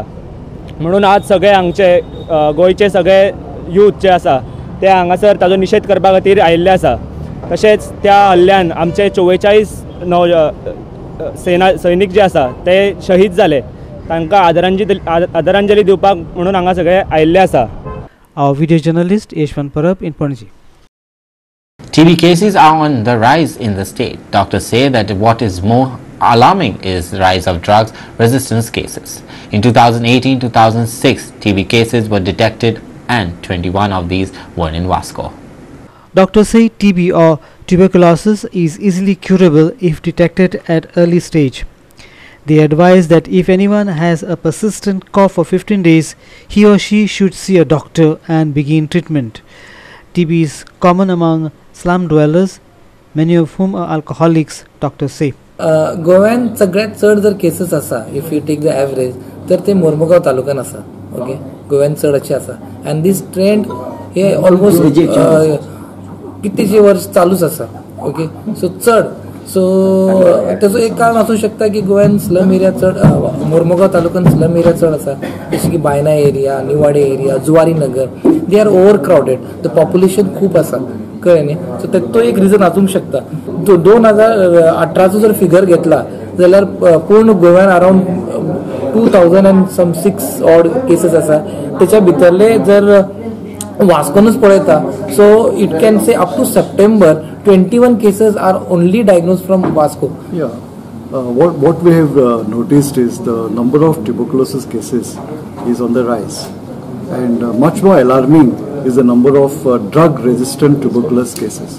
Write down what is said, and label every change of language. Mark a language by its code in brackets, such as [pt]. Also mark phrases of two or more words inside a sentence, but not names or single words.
[kok] म्हणून आज सगळे हांगचे गोंयचे सगळे यूथ जे आसा ते हांगासर ताजो निषेध करपा खातीर आयिल्ले आसा. तशेंच त्या हल्ल्यान आमचे 44 सैनीक जे आसा ते शहीद जाले. तांकां आदरांजली दिवपाक म्हणून हांगा सगळे आयिल्ले आसा. [en] Our video journalist Yeshwan Parab in Panaji. TB cases are on the rise in the state. Doctors say that what is more alarming is the rise of drugs resistance cases. In 2018-2006, TB cases were detected and 21 of these were in Vasco. Doctors say TB or tuberculosis is easily curable if detected at early stage. They advise that if anyone has a persistent cough for 15 days, he or she should see a doctor and begin treatment. TB is common among slum dwellers, many of whom are alcoholics, doctors say. [kok] गोव्यान सगळ्यात चड जर केसेस आसा, [en] if you take the average, [kok] तर ते मोर्मुगांव तालुक्यान आसा. ओके, गोव्यान चड अशें आसा. [en] and this trend [kok] हे ऑलमोस्ट कितलींशीं वर्स चालूच आसा. ओके, सो चड तेजो एक कारण आसूं शकता की गोव्यान [en] slum area [kok] चड, मोर्मुगांव तालुक्यान [en] slum area [kok] चड आसा, जशें की बायना एरिया, निवाडे एरिया, जुवारी नगर. [en] they are over crowded. the population [kok] खूप आसा, कळ्ळें न्ही. सो तो एक रिजन आसूंक शकता. 2018 जर फिगर घेतला जाल्यार पूर्ण गोव्यान अराउंड 2006 ऑड केसेस आसा. त्याच्या भितरले जर वास्कोनूच पळयता, [en] so it can say up to September 21 cases are only diagnosed from Vasco. Yeah. What we have noticed is the number of tuberculosis cases is on the rise, and much more alarming is the number of drug-resistant tuberculosis cases.